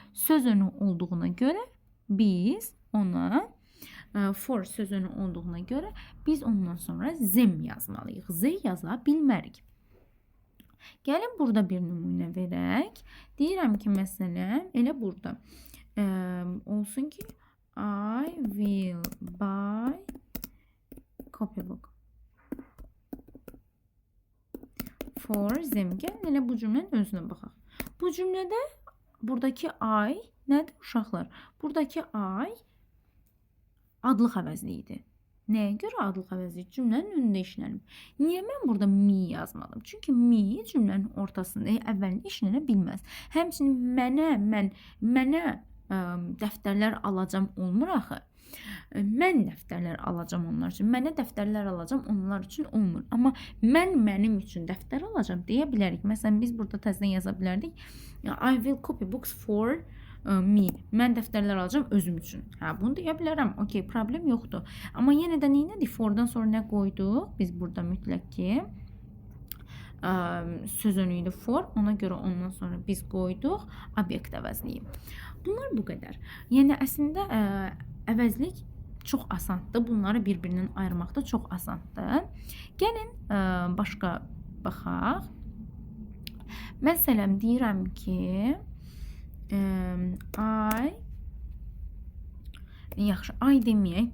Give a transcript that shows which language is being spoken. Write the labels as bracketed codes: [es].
[az] Söz önü olduğuna görə biz ona for söz önü olduğuna görə biz ondan sonra them yazmalıyıq. Z yaza bilmərik. Gəlin burada bir nümunə verək. Deyirəm ki, məsələn, elə burada olsun ki, [en] I will buy copybook for them. [az] Gəlin elə bu cümlənin özünə baxaq. Bu cümlədə buradakı I nədir uşaqlar? Buradakı I adlıq əvəzli idi. Nəyə görə adlıq əvəzli? Cümlənin önündə işlənib. Niyə mən burada me yazmadım? Çünki me cümlənin ortasında, əvvəlində işlənə bilməz. Həmçinin mənə dəftərlər alacam olmur axı. Mən dəftərlər alacam onlar üçün. Mənə dəftərlər alacam onlar üçün olmur. Amma mənim üçün dəftər alacam deyə bilərik. Məsələn, biz burada təzədən yaza bilərdik. [en] I will copy books for me. [az] Mən dəftərlər alacam özüm üçün. Bunu deyə bilərəm. Okay, problem yoxdur. Amma yenə də nədir? For'dan sonra nə qoyduq? Biz burada mütləq ki söz önü idi for. Ona görə ondan sonra biz qoyduq obyekt əvəzliyi. Bunlar bu qədər. Yəni əslində əvəzlik çox asandır. Bunları bir-birindən ayırmaq da çox asandır. Gəlin başqa baxaq. Məsələn, deyirəm ki, I deməyək.